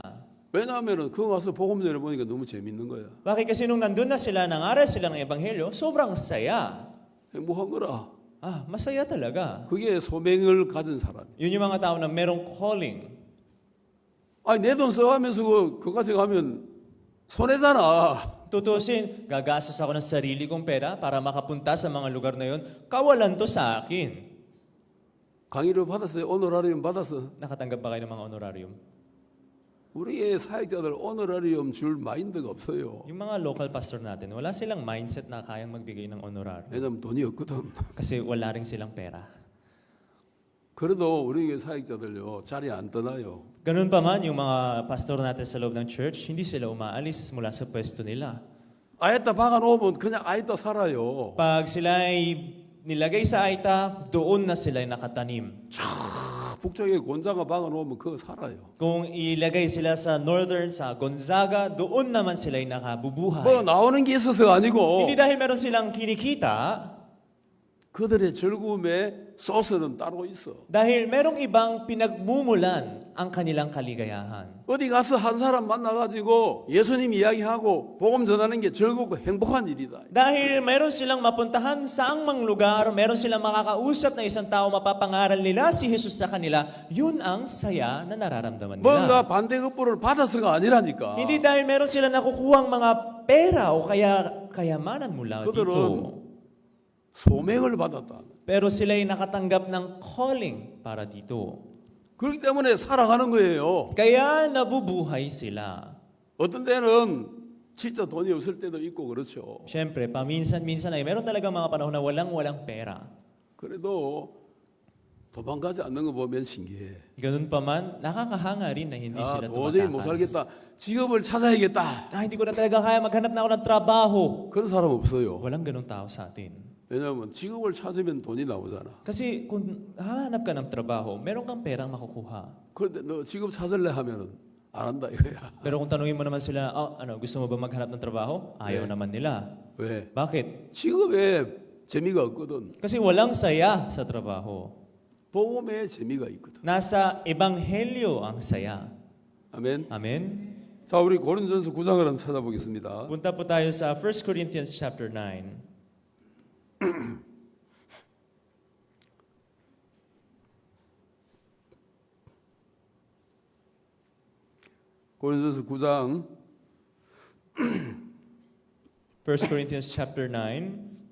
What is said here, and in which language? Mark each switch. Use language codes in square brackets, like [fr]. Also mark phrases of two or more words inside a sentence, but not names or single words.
[ko] 왜냐하면은 그거 가서 복음 전해보니까 너무 재밌는 거야. [tl] Bakit kasi nung nandun na sila, nangaral sila ng Ebanghelyo, sobrang saya. [ko] 행복한 거라. [tl] Masaya talaga. [ko] 그게 소명을 가진 사람이야. [tl] Yun yung mga tao na merong calling. [ko] 아니 내 돈 써가면서 그거 가져가면 손해잖아. [tl] Tutusin, gagastos ako ng sarili kong pera para makapunta sa mga lugar na yun, kawalan to sa akin. [ko] 강의료 받았어요? 오너라리움 받았어? [tl] Nakatanggap ba kayo ng mga honorarium? [ko] 우리의 사역자들 오너라리움 줄 마인드가 없어요. [tl] Yung mga local pastor natin, wala silang mindset na kayang magbigay ng honorarium. [ko] 왜냐면 돈이 없거든. [tl] Kasi wala rin silang pera. [ko] 그래도 우리 교회 사역자들요 자리 안 떠나요. [tl] Ganun pa man, yung mga pastor natin sa loob ng church, hindi sila umaalis mula sa pwesto nila. [ko] 아예따 박아놓으면 그냥 아예따 살아요. [tl] Pag sila ay nilagay sa aita, doon na sila ay nakatanim. [ko] 북쪽에 곤자가 박아놓으면 그거 살아요. [tl] Kung ilagay sila sa northern, sa Gonzaga, doon naman sila ay nakabubuhay. [ko] 뭐 나오는 게 있어서가 아니고 [tl] Hindi dahil meron silang kinikita, [ko] 그들의 즐거움에 소스는 따로 있어. [tl] dahil merong ibang pinagmumulan ang kanilang kaligayahan. [ko] 어디 가서 한 사람 만나가지고 예수님 이야기하고 복음 전하는 게 즐겁고 행복한 일이다. [tl] Dahil meron silang mapuntahan sa angmang lugar, meron silang makakausap na isang tao, mapapangaral nila si Jesus sa kanila, yun ang saya na nararamdaman [ko] 뭔가 [tl] nila. [ko] 반대급부를 받아서가 아니라니까. [tl] Hindi dahil meron silang nakukuhang mga pera o kaya kayamanan mula [ko] 그들은 [tl] dito. [ko] 소명을 받았다. [tl] Pero sila ay nakatanggap ng calling para dito. [ko] 그렇기 때문에 살아가는 거예요. [tl] Kaya nabubuhay sila. [ko] 어떤 때는 진짜 돈이 없을 때도 있고 그렇죠. [tl] Siyempre, paminsan-minsan ay meron talaga mga panahon na walang pera. [ko] 그래도 도망가지 않는 거 보면 신기해. [tl] Ganun pa man, nakakahanga rin na hindi sila [ko] 도저히 못 [tl] tumatakas. [ko] 살겠다. 직업을 찾아야겠다. [tl] Hindi ko na talaga kaya maghanap na ako ng trabaho. [ko] 그런 사람 없어요. [tl] Walang ganung tao sa atin. [ko] 왜냐하면 직업을 찾으면 돈이 나오잖아. [tl] Kasi kung hahanap ka ng trabaho, meron kang perang makukuha. [ko] 그런데 너 직업 찾을래 하면은 안 한다 이거야. [tl] Pero kung tanungin mo naman sila, gusto mo ba maghanap ng trabaho? Ayaw naman nila. [ko] 왜? [tl] Bakit? [ko] 직업에 재미가 없거든. [tl] Kasi walang saya sa trabaho. [ko] 복음에 재미가 있거든. [tl] Nasa ebanghelyo ang saya. [ko] 아멘. [tl] Amen? [ko] 자, 우리 고린도전서 9장을 한번 찾아보겠습니다. [tl] Punta po tayo sa 1 Corinthians chapter 9. [ko] 고린도전서 9장 [en] 1 Corinthians chapter 9,